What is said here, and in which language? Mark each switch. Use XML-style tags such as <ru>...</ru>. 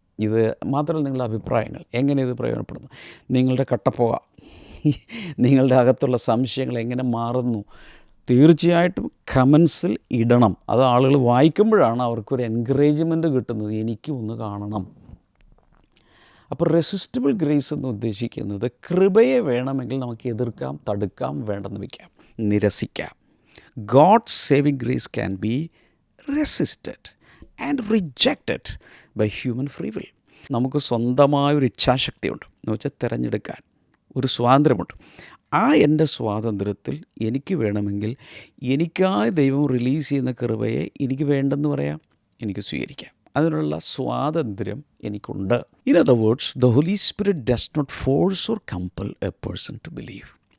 <ml>ഇത് മാത്രമല്ല, നിങ്ങളുടെ അഭിപ്രായങ്ങൾ എങ്ങനെ ഇത് പ്രയോജനപ്പെടുന്നു, നിങ്ങളുടെ കട്ടപ്പുക, നിങ്ങളുടെ അകത്തുള്ള സംശയങ്ങൾ എങ്ങനെ മാറുന്നു, തീർച്ചയായിട്ടും കമൻസിൽ ഇടണം. അത് ആളുകൾ വായിക്കുമ്പോഴാണ് അവർക്കൊരു എൻകറേജ്മെൻറ്റ് കിട്ടുന്നത്, എനിക്കും ഒന്ന് കാണണം. അപ്പോൾ റെസിസ്റ്റബിൾ ഗ്രേസ് എന്ന് ഉദ്ദേശിക്കുന്നത് കൃപയെ വേണമെങ്കിൽ നമുക്ക് എതിർക്കാം, തടുക്കാം, വേണ്ടെന്ന് വയ്ക്കാം, നിരസിക്കാം.</ml> <en>God's saving grace can be resisted and rejected by human free will.</en> <ml>നമുക്ക് സ്വന്തമായൊരു ഇച്ഛാശക്തിയുണ്ട്, എന്ന് വെച്ചാൽ തിരഞ്ഞെടുക്കാൻ ഒരു സ്വാതന്ത്ര്യമുണ്ട്. ആ എൻ്റെ സ്വാതന്ത്ര്യത്തിൽ എനിക്ക് വേണമെങ്കിൽ എനിക്കായി ദൈവം റിലീസ് ചെയ്യുന്ന കൃപയെ എനിക്ക് വേണ്ടെന്ന് പറയാം, എനിക്ക് സ്വീകരിക്കാം. അതിനുള്ള സ്വാതന്ത്ര്യം എനിക്കുണ്ട്.</ml> <en>In other words, the holy spirit does not force or compel a person to believe.</en>